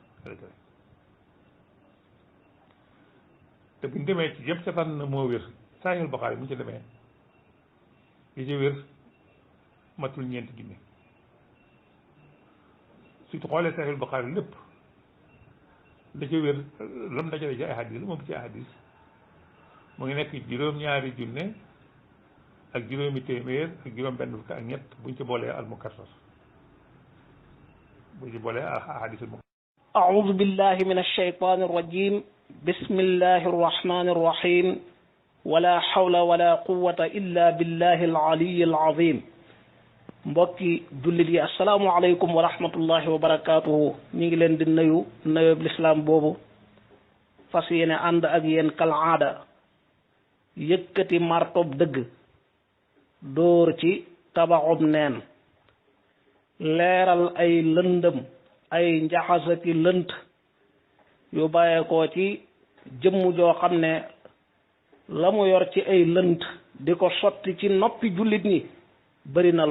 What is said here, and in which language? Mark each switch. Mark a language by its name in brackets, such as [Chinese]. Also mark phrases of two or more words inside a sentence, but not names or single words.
[Wolof] te bu ñu demee ci yëpp ca fan moo wér Sahih Buxaari bu ñu ci demee li ci wér matul ñeenti junne surtout xoolee Sahih Buxaari lépp la ci wér lam dajale ci ay hadis moom ci ay hadis mu ngi nekk juróom-ñaari junne ak juróomi téeméer ak juróom-benn fukk ak ñett buñ ci boolee al mukassar buñ ci boolee hadis al mukassar. [Arabic] أعوذ بالله من الشيطان الرجيم بسم الله الرحمن الرحيم ولا حول ولا قوة إلا بالله العلي العظيم [Wolof] mbokki jullit yi [Arabic] السلام عليكم ورحمة الله وبركاته [Wolof] ñu ngi leen di nuyu nuyoob lislaam boobu fas yéene ànd ak yéen kal aada yëkkati martob dëgg dóor ci tabaxub neen leeral ay lëndëm ay njaxasaki lënt yu bàyyeekoo ci jëmm joo xam ne la mu yor ci ay lënt di ko sotti ci noppi jullit ñi bari na